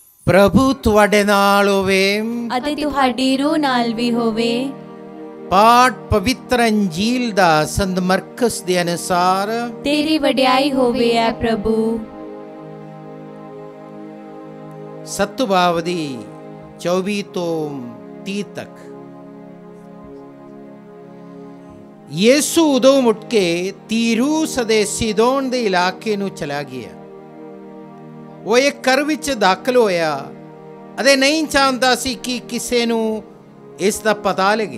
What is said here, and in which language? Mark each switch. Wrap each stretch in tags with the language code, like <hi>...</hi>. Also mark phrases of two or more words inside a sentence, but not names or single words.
<pa>ਪ੍ਰਭੂ ਤੁਹਾਡੇ ਨਾਲ ਹੋਵੇ ਅਤੇ ਤੁਹਾਡੀ ਰੂਹ ਨਾਲ ਵੀ ਹੋਵੇ। ਪਾਠ ਪਵਿੱਤਰ ਅੰਜੀਲ ਦਾ ਸੰਤ ਮਰਕਸ ਦੇ ਅਨੁਸਾਰ। ਤੇਰੀ ਵਡਿਆਈ ਹੋਵੇ ਐ ਪ੍ਰਭੂ। ਸਤਬਾਵ ਦੀ 24 ਤੋਂ 30 ਤੱਕ। ਯਿਸੂ ਉਦੋਂ ਮੁੜ ਕੇ ਤੀਰੂਸ ਦੇ ਸੀਦੋਨ ਦੇ ਇਲਾਕੇ ਨੂੰ ਚਲਾ ਗਿਆ। ਉਹ ਇੱਕ ਘਰ ਵਿੱਚ ਦਾਖ਼ਲ ਹੋਇਆ ਅਤੇ ਨਹੀਂ ਚਾਹੁੰਦਾ ਸੀ ਕਿ ਕਿਸੇ ਨੂੰ ਇਸ ਦਾ ਪਤਾ ਲੱਗੇ।</pa>